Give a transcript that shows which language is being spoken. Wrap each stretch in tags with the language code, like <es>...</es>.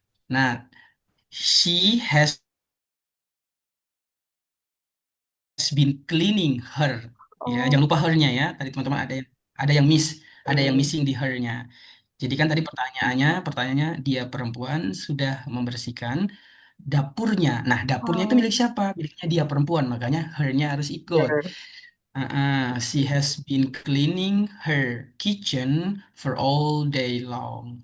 <en>Nah, she has been cleaning her.</en> <id>Ya, jangan Oh, lupa her-nya ya. Tadi teman-teman ada yang miss, ada yang missing di her-nya. Jadi kan tadi pertanyaannya dia perempuan sudah membersihkan dapurnya. Nah, dapurnya itu milik oh, siapa? Miliknya dia perempuan, makanya her-nya harus ikut.</id> <en>Her. She has been cleaning her kitchen for all day long.</en>